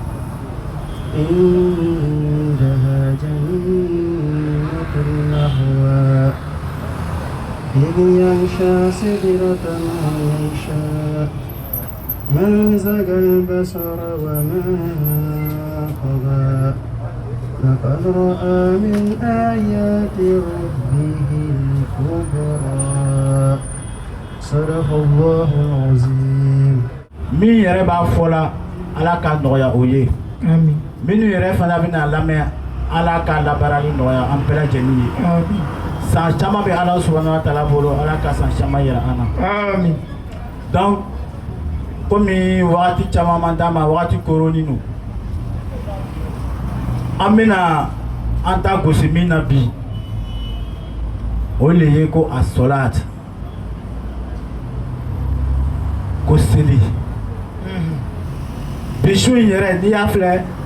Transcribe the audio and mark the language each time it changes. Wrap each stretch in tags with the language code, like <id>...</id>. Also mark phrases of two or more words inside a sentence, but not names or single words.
<ar>عندها جنة المأوى إذ يغشى سدرة ما يشاء ما زغ البصر وما طغى لقد رأى من آيات ربه الكبرى صدق الله العظيم.</ar> <bm>min yɛrɛ b'a fɔ la ala ka nɔgɔya o ye Amin. minnu yɛrɛ fana bɛna lamɛn ala ka labaarali nɔgɔya an bɛɛ lajɛlen ye Amin. san caman bɛ ala</bm> <ar>سبحانه وتعالى</ar> <bm>bolo ala ka san caman yira an na Amin. donc komi wagati caman man d'a ma wagati koronin don an bɛna an ta gosi min na bi o de ye ko a sɔlaat ko seli bi su in yɛrɛ n'i y'a filɛ</bm>